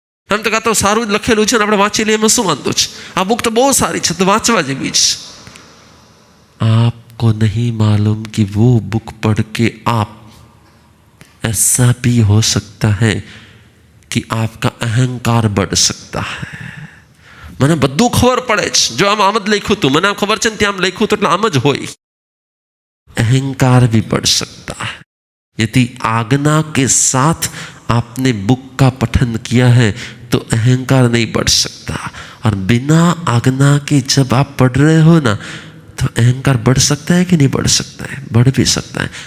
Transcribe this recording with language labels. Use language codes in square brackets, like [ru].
[gu] એમ તો કાં તો સારું જ લખેલું છે ને આપણે વાંચી લઈએ એમાં શું વાંધો છે? આ બુક તો બહુ સારી છે, તો વાંચવા જેવી છે। [hi] आपको नहीं मालूम कि वो बुक पढ़ के आप, ऐसा भी हो सकता है कि आपका अहंकार बढ़ सकता है। [gu] મને બધું ખબર પડે છે, જો આમ જ લખ્યું હતું, મને ખબર છે ને ત્યાં લખ્યું તો એટલે આમ જ હોય। [hi] अहंकार भी बढ़ सकता है। यदि आज्ञा के साथ आपने बुक का पठन किया है तो अहंकार नहीं बढ़ सकता, और बिना आज्ञा के जब आप पढ़ रहे हो ना तो तो अहंकार बढ़ सकता है कि नहीं बढ़ सकता है? बढ़ भी सकता है।